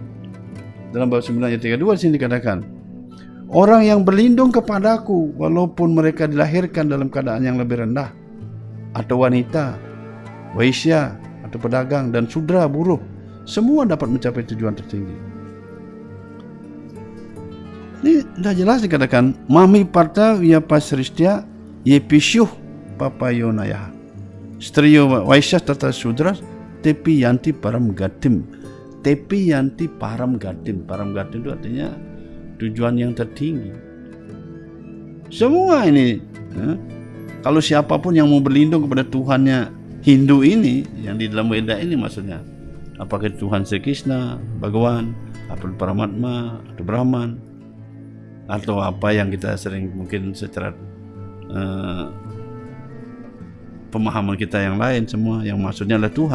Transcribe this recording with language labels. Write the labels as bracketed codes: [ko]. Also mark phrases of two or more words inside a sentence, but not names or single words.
[id] Dalam bab 9 ayat 32 di sini dikatakan, orang yang berlindung kepadaku walaupun mereka dilahirkan dalam keadaan yang lebih rendah, atau wanita, waisya, atau pedagang dan sudra buruh, semua dapat mencapai tujuan tertinggi. Ini dah jelas dikatakan, [sa] mami parta via pasristia ye pisyuh papayonaya striyo waisya tata sudra tepi yanti param gatim. Tepi yanti param gatim. Param gatim [id] itu artinya tujuan yang tertinggi. Semua ini kalau siapapun yang mau berlindung kepada Tuhannya Hindu ini, yang di dalam Weda ini maksudnya, apakah Tuhan Sri Krishna, Bhagawan, atau Paramatma, atau Brahman, atau apa yang kita sering mungkin secara pemahaman kita yang lain, semua yang maksudnya adalah Tuhan.